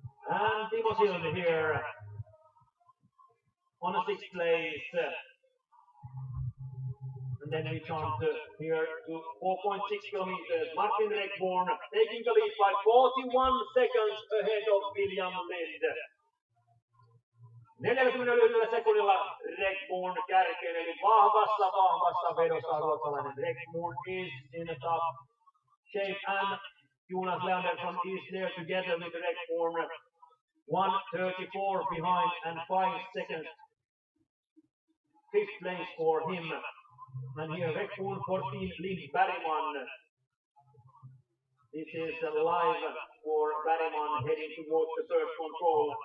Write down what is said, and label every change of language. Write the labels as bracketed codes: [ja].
[en] And Timo Silvi here on a 6th place. And then we jump here to 4.6 kilometers. Martin Regborn taking the lead by 41 seconds ahead of William Lind. [fi] 41 sekunnilla Regborn kärkeen, eli vahvassa vedossa ruotsalainen. [en] Regborn is in a top shape, and Jonas Leandersson is there together with Regborn. 1:34 behind and 5 seconds. 5th place for him. And here Regborn 14, Lind Bergman. This is live for Bergman heading towards the third control.